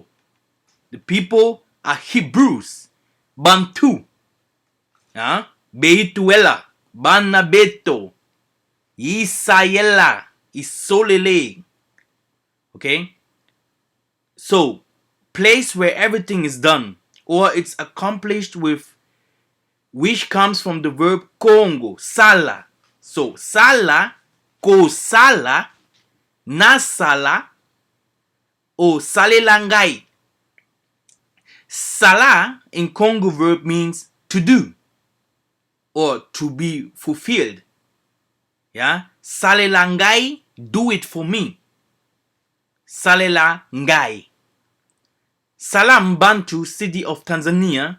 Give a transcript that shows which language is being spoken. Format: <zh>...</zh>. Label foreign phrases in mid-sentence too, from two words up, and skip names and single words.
<en>The people are Hebrews, Bantu, yeah, Beituela, Banabeto, Isayela, Isolele. Okay, so place where everything is done or it's accomplished with, which comes from the verb Kongo, sala.</en> <ln>So sala, ko sala, nasala, o salelangai.</ln> <en>Sala in Congo verb means to do or to be fulfilled. Yeah, salelangai, do it for me.</en> <ln>Salelangai.</ln> <en>Salam Bantu, city of Tanzania.</en>